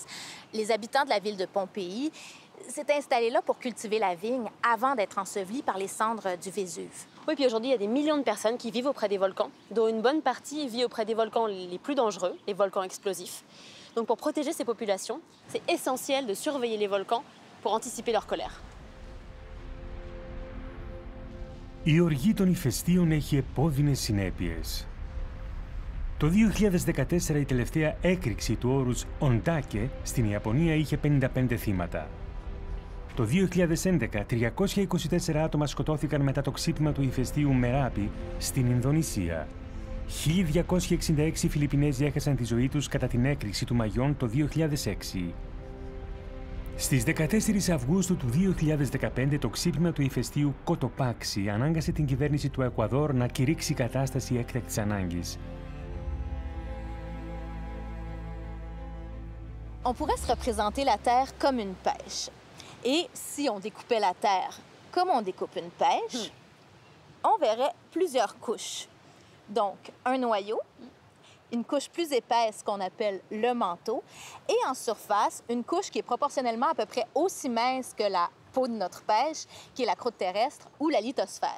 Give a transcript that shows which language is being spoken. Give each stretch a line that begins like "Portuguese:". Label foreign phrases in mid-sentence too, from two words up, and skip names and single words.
French: Les habitants de la ville de Pompéi s'étaient installés là pour cultiver la vigne avant d'être ensevelis par les cendres du Vésuve. Oui, puis aujourd'hui, il y a des millions de personnes qui vivent auprès des volcans, dont une bonne partie vit auprès des volcans les plus dangereux, les volcans explosifs. Donc pour protéger ces populations, c'est essentiel de surveiller les volcans pour anticiper leur colère.
Greek: Η οργή των ηφαιστείων έχει επώδυνες συνέπειες. Το 2014 η τελευταία έκρηξη του όρους Οντάκε στην Ιαπωνία είχε 55 θύματα. Το 2011, 324 άτομα σκοτώθηκαν μετά το ξύπνημα του ηφαιστείου Μεράπη στην Ινδονησία. 1.266 Φιλιππινέζοι έχασαν τη ζωή τους κατά την έκρηξη του Μαγιόν το 2006. Στις 14 Αυγούστου του 2015, το ξύπνημα του ηφαιστείου Κοτοπάξι ανάγκασε την κυβέρνηση του Εκουαδόρ να κηρύξει κατάσταση έκτακτης ανάγκης.
French: On pourrait se représenter la Terre comme une pêche. Et si on découpait la Terre comme on découpe une pêche, on verrait plusieurs couches. Donc, un noyau, une couche plus épaisse qu'on appelle le manteau, et en surface, une couche qui est proportionnellement à peu près aussi mince que la peau de notre pêche, qui est la croûte terrestre ou la lithosphère.